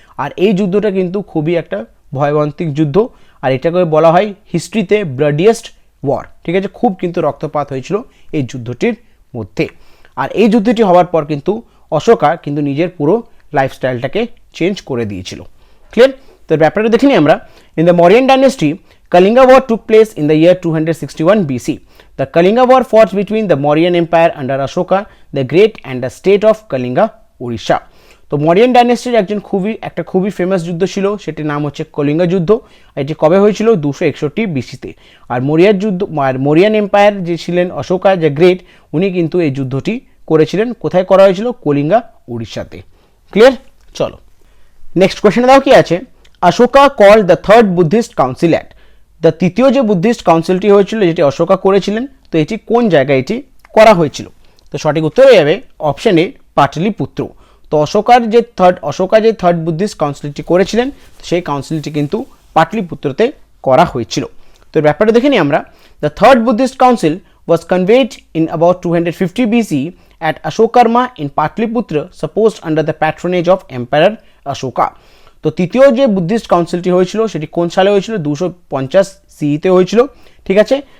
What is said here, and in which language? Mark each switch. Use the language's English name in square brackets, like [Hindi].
[Bangla] আর এই যুদ্ধটা কিন্তু খুবই একটা ভয়াবন্তিক যুদ্ধ, আর এটাকে বলা হয় হিস্ট্রিতে ব্লাডিয়েস্ট ওয়ার, ঠিক আছে। খুব কিন্তু রক্তপাত হয়েছিল এই যুদ্ধটির মধ্যে। আর এই যুদ্ধটি হওয়ার পর কিন্তু অশোকা কিন্তু নিজের পুরো লাইফস্টাইলটাকে চেঞ্জ করে দিয়েছিল। ক্লিয়ার? তো ব্যাপারটা দেখে নিই আমরা। [English] In the Mauryan dynasty, Kalinga War took place in the year 261 BC. The Kalinga War fought between the Mauryan Empire under Ashoka the Great and the state of Kalinga, Odisha. [Bangla] তো মৌর্যান ডাইনেস্টির একটা খুবই ফেমাস যুদ্ধ ছিল, সেটির নাম হচ্ছে কলিঙ্গ যুদ্ধ। এটি কবে হয়েছিল? 261 বিসিতে। আর মৌর্যান এম্পায়ার যে ছিলেন অশোকা দ্য গ্রেট, উনি কিন্তু এই যুদ্ধটি করেছিলেন। কোথায় করা হয়েছিল? কলিঙ্গা, উড়িষ্যাতে। ক্লিয়ার? চলো নেক্সট কোয়েশ্চেনে দাও কি আছে। [English] Ashoka called the third Buddhist council at. [Bangla] The তৃতীয় যে বুদ্ধিস্ট কাউন্সিলটি হয়েছিল, যেটি অশোকা করেছিলেন, তো এটি কোন জায়গায় এটি করা হয়েছিল? তো সঠিক উত্তর হয়ে যাবে অপশন এ, পাটলিপুত্র। তো অশোকা যে থার্ড বুদ্ধিস্ট কাউন্সিলটি করেছিলেন, সেই কাউন্সিলটি কিন্তু পাটলিপুত্রতে করা হয়েছিল। তো ব্যাপারটা দেখে নিই আমরা। [English] The third Buddhist council was convened in about 250 BC at Ashokarma in Patliputra, supposed under the patronage of Emperor Ashoka. [Bangla] তো তৃতীয় যে বুদ্ধিস্ট কাউন্সিলটি হয়েছিল, সেটি কোন সালে হয়েছিল? 250 সিইতে হয়েছিল, ঠিক আছে।